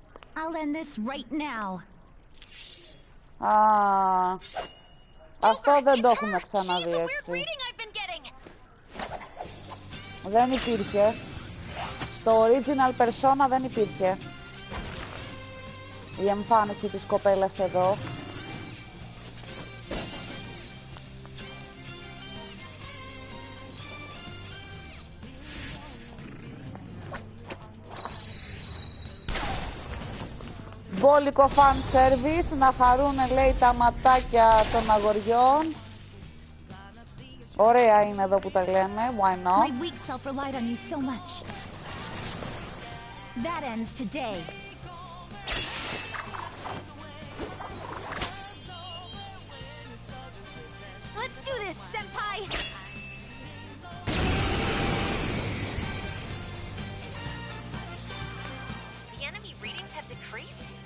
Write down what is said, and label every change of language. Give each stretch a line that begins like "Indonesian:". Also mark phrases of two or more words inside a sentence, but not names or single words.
English: I'll end this right now.
Greek: Α, αυτό δεν το έχουμε ξαναδεί
English: Jeez, the weird
Greek: έτσι.
English: reading I've been getting.
Greek: Δεν υπήρχε. Στο original Persona δεν υπήρχε η εμφάνιση της κοπέλας εδώ. Μπόλικο
English: fan service,
Greek: να χαρούνε λέει τα ματάκια των αγοριών. Ωραία είναι εδώ που τα λένε,
English: why not. My weak self relied on you so much. That ends today. Let's do this, senpai! The enemy readings have decreased?